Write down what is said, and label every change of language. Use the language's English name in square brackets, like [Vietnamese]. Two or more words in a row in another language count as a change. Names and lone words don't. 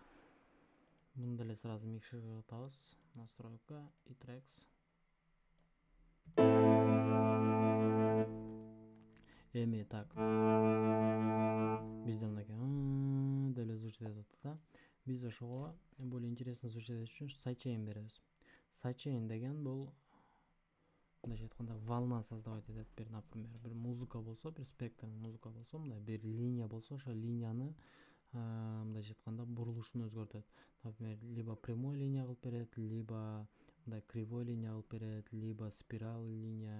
[Kyrgyz] Муну деле сразу микшерге атабыз. [Russian] Настройка и tracks. [Kyrgyz] Эми так. Бизде мынакей деле звучит этет да. Биз ошого [Russian] более интересно звучит [Kyrgyz] үчүн sidechain беребиз. Sidechain деген бул мындайча айтканда [Russian] волна создавать [Kyrgyz] этет. Бир, например, бир музыка болсо, бир спектрдин музыка болсо, мындай бир линия болсо, ошо линияны мындайча айтканда бурулушун өзгөртөт. Например, [Russian] либо прямой линия [Kyrgyz] кылып берет, либо мындай [Russian] кривой линия [Kyrgyz] кылып берет, [Russian] либо спираль линия.